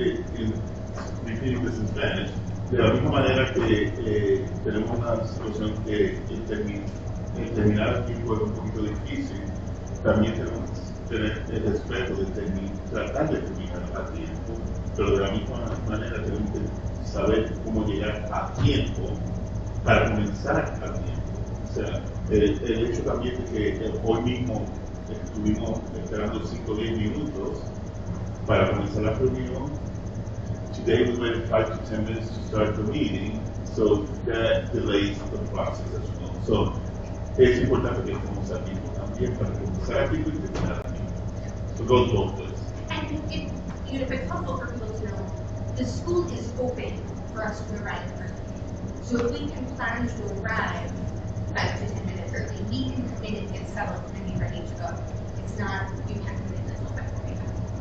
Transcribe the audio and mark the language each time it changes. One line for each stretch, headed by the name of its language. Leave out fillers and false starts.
English: Repeating this in Spanish,
Spanish: de la misma manera que tenemos una situación que terminar el tiempo es un poquito difícil, también tenemos que tener el respeto de tratar de terminar a tiempo, pero de la misma manera tenemos que saber cómo llegar a tiempo para comenzar a tiempo. O sea, el hecho también de que hoy mismo estuvimos esperando 5 o 10 minutos para comenzar la reunión.
English: Today we waited 5 to 10 minutes to start the meeting, so that delays the process as well.
Spanish: So es importante que estemos a tiempo también para comenzar a tiempo y terminar a tiempo.
English: So it goes both ways. And if it's helpful for people to know, the school is open for us to arrive early. So if we can plan to arrive 5 to 10 minutes early, we can come in and get settled and be ready to go. It's not, you can't come in until 5:45.